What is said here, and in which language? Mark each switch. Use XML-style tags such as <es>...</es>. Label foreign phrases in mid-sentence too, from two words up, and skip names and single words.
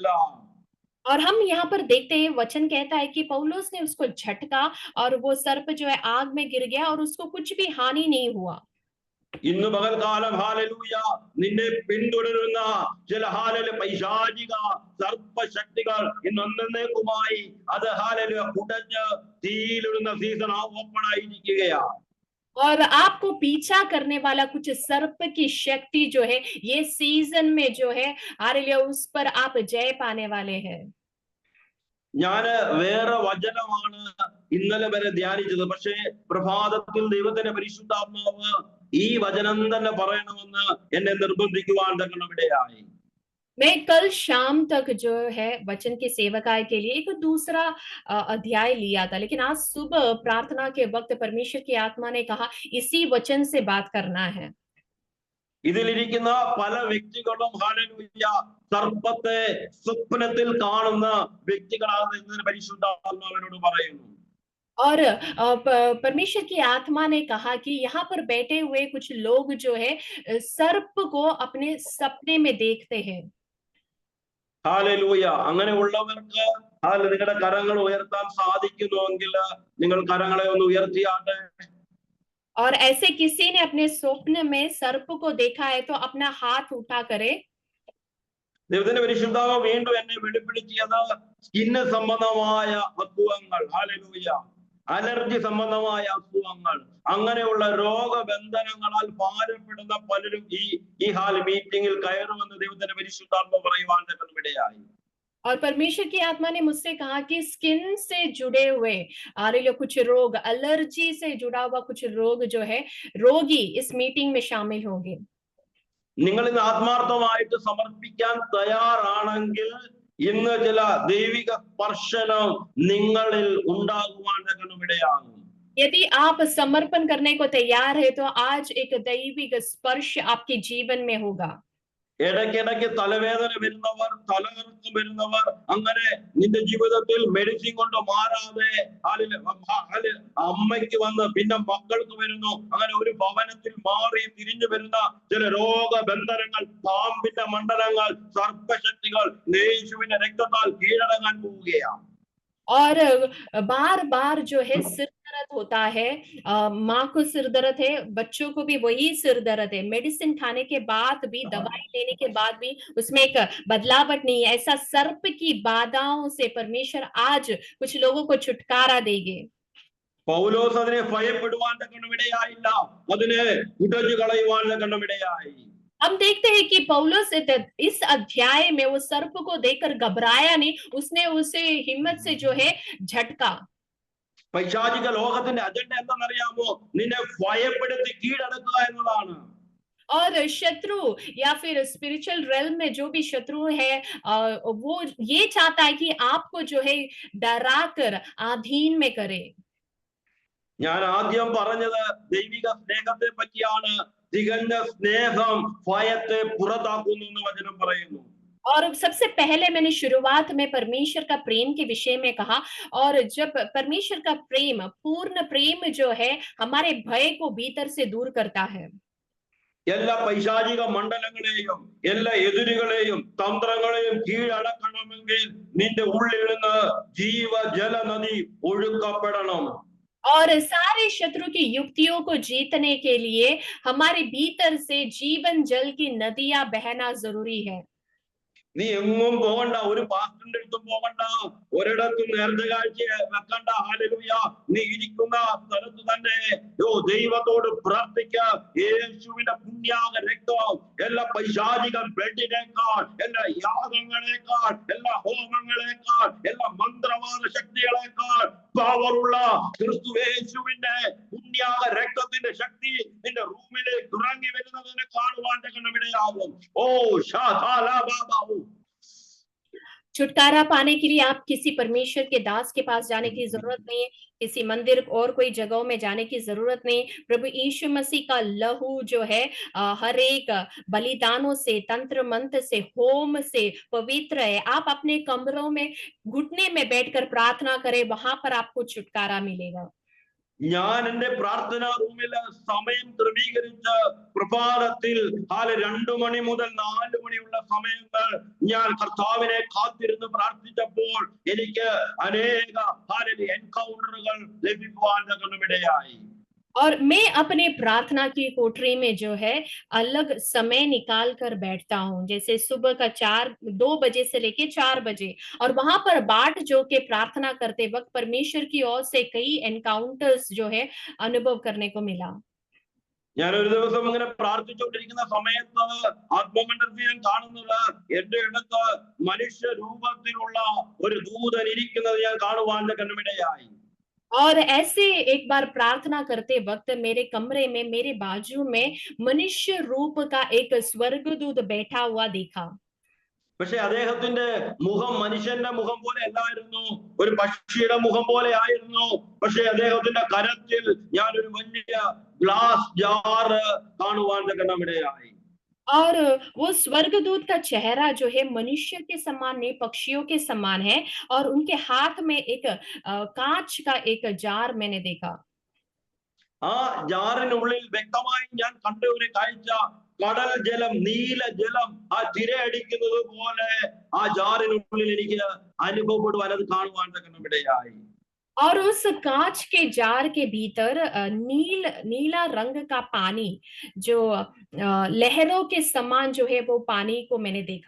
<hi>और हम यहाँ पर देखते हैं, वचन कहता है कि पौलुस ने उसको झटका और वो सर्प जो है आग में गिर गया और उसको कुछ भी हानि नहीं हुआ।</hi> <ml>ഇന്ന് പകൽക്കാലം ഹല്ലേലൂയ നിന്നെ പിന്തുടരുന്ന ചില ഹല്ലേലൂയ പൈശാചിക സർപ്പശക്തികൾ ഇന്നേക്കുമായി അത് ഹല്ലേലൂയ കുടഞ്ഞ് തീയിലിടുന്ന</ml> <en>season open</en> <ml>ആയിരിക്കുകയാണ്.</ml> <hi>और आपको पीछा करने वाला कुछ सर्प की शक्ति जो है ये सीजन में जो है हालेलुया उस पर आप जय पाने वाले हैं।</hi> <ml>ഞാന് വേറെ വചനമാണ് ഇന്നലെ വരെ ധ്യാനിച്ചത്. പക്ഷേ പ്രഭാതത്തിൽ ദൈവത്തിന്റെ പരിശുദ്ധാത്മാവ് ഈ വചനം തന്നെ പറയണമെന്ന് എന്നെ നിർബന്ധിക്കുവാൻ തക്കണം ഇടയായി.</ml> <hi>मैं कल शाम तक जो है वचन के सेवकाय के लिए एक दूसरा अध्याय लिया था, लेकिन आज सुबह प्रार्थना के वक्त परमेश्वर की आत्मा ने कहा इसी वचन से बात करना है।</hi> <ml>ഇതിലിരിക്കുന്ന പല വ്യക്തികളും ഹല്ലേലൂയ സർപ്പത്തെ സ്വപ്നത്തിൽ കാണുന്ന വ്യക്തികളാണെന്ന് പരിശുദ്ധാത്മാവിനോട് പറയുന്നു.</ml> <hi>और परमेश्वर की आत्मा ने कहा कि यहाँ पर बैठे हुए कुछ लोग जो है सर्प को अपने सपने में देखते हैं।</hi> <ml>ഹല്ലേലൂയ. അങ്ങനെയുള്ളവർക്ക് നിങ്ങളുടെ കരങ്ങൾ ഉയർത്താൻ സാധിക്കുന്നുവെങ്കിൽ നിങ്ങൾ കരങ്ങളെ ഒന്ന് ഉയർത്തിയാട്ടെ.</ml> <hi>और ऐसे किसी ने अपने स्वप्न में सर्प को देखा है तो अपना हाथ उठा करे।</hi> <ml>ദൈവത്തിന്റെ പരിശുദ്ധാത്മ വീണ്ടും എന്നെ വെളിപ്പെടുത്തിയത് സ്കിന്ന് സംബന്ധമായ അസുഖങ്ങൾ, ഹല്ലേലൂയ, അലർജി സംബന്ധമായ അസുഖങ്ങൾ, അങ്ങനെയുള്ള രോഗബന്ധനങ്ങളാൽ ഭാരപ്പെടുന്ന പലരും ഈ മീറ്റിംഗിൽ കയറുമെന്ന് ദൈവത്തിന്റെ പരിശുദ്ധാത്മ പറയുവാൻ ഇടയായി.</ml> <hi>और परमेश्वर की आत्मा ने मुझसे कहा कि स्किन से जुड़े हुए कुछ रोग, एलर्जी से जुड़ा हुआ कुछ रोग जो है रोगी इस मीटिंग में शामिल होंगे।</hi> <ml>നിങ്ങൾ ഇന്ന് ആത്മാർത്ഥമായിട്ട് സമർപ്പിക്കാൻ തയ്യാറാണെങ്കിൽ ഇന്ന് ചില ദൈവിക സ്പർശനം നിങ്ങളിൽ ഉണ്ടാകുവാൻ ഇടയാകും.</ml> <hi>यदि आप समर्पण करने को तैयार है तो आज एक दैविक स्पर्श आपके जीवन में होगा।</hi> <ml>ഇടയ്ക്കിടയ്ക്ക് തലവേദന വരുന്നവർ, തലകറക്കം വരുന്നവർ, അങ്ങനെ നിന്റെ ജീവിതത്തിൽ മെഡിസിൻ കൊണ്ട് മാറാതെ അമ്മയ്ക്ക് വന്ന് പിന്നെ മക്കൾക്ക് വരുന്നു, അങ്ങനെ ഒരു ഭവനത്തിൽ മാറി തിരിഞ്ഞു വരുന്ന ചില രോഗബന്ധനങ്ങൾ, പാമ്പിന്റെ മണ്ഡലങ്ങൾ, സർപ്പശക്തികൾ യേശുവിന്റെ രക്തത്താൽ കീഴടങ്ങാൻ പോവുകയാണ്.</ml> <hi>और बार बार जो है सिर दर्द होता है, माँ को सिर दर्द है, बच्चों को भी वही सिर दर्द है, मेडिसिन खाने के बाद भी, दवाई लेने के बाद भी उसमें एक बदलावट नहीं है। ऐसा सर्प की बाधाओं से परमेश्वर आज कुछ लोगों को छुटकारा देंगे।</hi> <ml>പൗലോസ് അതിനെ ഭയപ്പെടുവാൻ ഇടയായില്ല, അതിനെ ഉടച്ചു കളയുവാൻ ഇടയായി.</ml> <hi>हम देखते हैं कि पौलुस इस अध्याय में वो सर्प को देखकर घबराया नहीं, उसने उसे हिम्मत से जो है झटका।</hi> <ml>പൈശാചിക ലോകത്തിന്റെ അജണ്ട എന്താണെന്നറിയാമോ? നിന്നെ ഭയപ്പെടുത്തി കീഴടക്കുക എന്നതാണ്.</ml> <hi>और शत्रु या फिर</hi> <en>spiritual realm</en> <hi>में जो भी शत्रु है वो ये चाहता है कि आपको जो है डरा कर अधीन में करे।</hi> <ml>ഞാൻ ആദ്യം പറഞ്ഞത് ദൈവിക സ്നേഹത്തെ പറ്റിയാണ്. തികഞ്ഞ സ്നേഹം ഭയത്തെ പുറത്താക്കുന്നു എന്ന് വചനം പറയുന്നു.</ml> <hi>और सबसे पहले मैंने शुरुआत में परमेश्वर का प्रेम के विषय में कहा, और जब परमेश्वर का प्रेम, पूर्ण प्रेम जो है, हमारे भय को भीतर से दूर करता है।</hi> <ml>എല്ലാ പൈശാചിക മണ്ഡലങ്ങളെയും എല്ലാ എതിരുകളെയും തന്ത്രങ്ങളെയും കീഴടക്കണമെങ്കിൽ നിന്റെ ഉള്ളിൽ നിന്ന് ജീവജല നദി ഒഴുക്കപ്പെടണം.</ml> <hi>और सारे शत्रु की युक्तियों को जीतने के लिए हमारे भीतर से जीवन जल की नदियां बहना जरूरी है।</hi> <ml>നീ എങ്ങും പോകണ്ട, ഒരു പാസ്റ്ററിന്റെ അടുത്തും പോകണ്ട, ഒരിടത്തും നേർച്ച കാഴ്ച വെക്കണ്ട. ഹല്ലേലൂയ. നീ ഇരിക്കുന്ന സ്ഥലത്ത് തന്നെ ദൈവത്തോട് പ്രാർത്ഥിക്ക. യേശുവിന്റെ പുണ്യാക രക്തം എല്ലാ പൈശാചിക ബ്ലഡിനേക്കാൾ, എല്ലാ യാഗങ്ങളെക്കാൾ, എല്ലാ ഹോമങ്ങളെക്കാൾ, എല്ലാ മന്ത്രവാദ ശക്തികളെക്കാൾ പവറുള്ള ക്രിസ്തുയേശുവിന്റെ പുണ്യാക രക്തത്തിന്റെ ശക്തി നിന്റെ റൂമിലേക്ക് ഇറങ്ങി വരുന്നതിനെ കാണുവാൻ ഇടയാകും. ഓ ഷാഥാലാബാബാ.</ml> <hi>छुटकारा पाने के लिए आप किसी परमेश्वर के दास के पास जाने की जरूरत नहीं है, किसी मंदिर और कोई जगहों में जाने की जरूरत नहीं। प्रभु यीशु मसीह का लहू जो है हर एक बलिदानों से, तंत्र मंत्र से, होम से पवित्र है। आप अपने कमरों में घुटने में बैठकर प्रार्थना करें, वहां पर आपको छुटकारा मिलेगा।</hi> <ml>ഞാൻ എന്റെ പ്രാർത്ഥനാ റൂമില് സമയം ക്രമീകരിച്ച് പ്രഭാതത്തിൽ 2 മണി മുതൽ 4 മണിയുള്ള സമയങ്ങൾ ഞാൻ കർത്താവിനെ കാത്തിരുന്ന് പ്രാർത്ഥിച്ചപ്പോൾ എനിക്ക് അനേക എൻകൗണ്ടറുകൾ ലഭിക്കുവാൻ ഇടയായി.</ml> <hi>और मैं अपने प्रार्थना की कोठरी में जो है अलग समय निकाल कर बैठता हूँ, जैसे सुबह का 2 बजे से लेके 4 बजे, और वहां पर बाट जो के प्रार्थना करते वक्त परमेश्वर की ओर से कई एनकाउंटर्स जो है अनुभव करने को मिला।</hi> <ml>ഞാൻ ഒരു ദിവസം ഇങ്ങനെ പ്രാർത്ഥിച്ചുകൊണ്ടിരിക്കുന്ന സമയത്ത് ആത്മമണ്ഡലത്തിൽ ഞാൻ കാണുന്നത് എന്റെ അടുത്ത് മനുഷ്യ രൂപത്തിലുള്ള ഒരു ദൂതൻ ഇരിക്കുന്നത് ഞാൻ കാണുവാൻ കണ്ണിടയായി.</ml> <hi>और ऐसे एक बार प्रार्थना करते वक्त मेरे कमरे में मेरे बाजू में मनुष्य रूप का एक स्वर्गदूत बैठा हुआ देखा।</hi> <ml>പക്ഷെ അദ്ദേഹത്തിന്റെ മുഖം മനുഷ്യന്റെ മുഖം പോലെ അല്ലായിരുന്നു, ഒരു പക്ഷിയുടെ മുഖം പോലെ ആയിരുന്നു. പക്ഷെ അദ്ദേഹത്തിന്റെ കരത്തിൽ ഞാൻ ഒരു വലിയ</ml> <en>glass jar</en> <ml>കാണുവാൻ ഇടയായി.</ml> <hi>और वो स्वर्गदूत का चेहरा जो है मनुष्य के समान नहीं, पक्षियों के समान है, और उनके हाथ में एक कांच का एक जार मैंने देखा।</hi> <ml>ആ ജാറിനുള്ളിൽ വ്യക്തമായി ഞാൻ കണ്ട ഒരു കാഴ്ച, കടൽ ജലം, നീല ജലം ആ തിരയടിക്കുന്നത് പോലെ ആ ജാറിനുള്ളിൽ എനിക്ക് അനുഭവപ്പെടുവാൻ, അത് കാണുവാൻ ഇടയായി.</ml> <hi>और उस कांच के जार के भीतर नीला रंग का पानी जो लहरों के समान जो है वो पानी को मैंने देखा।</hi>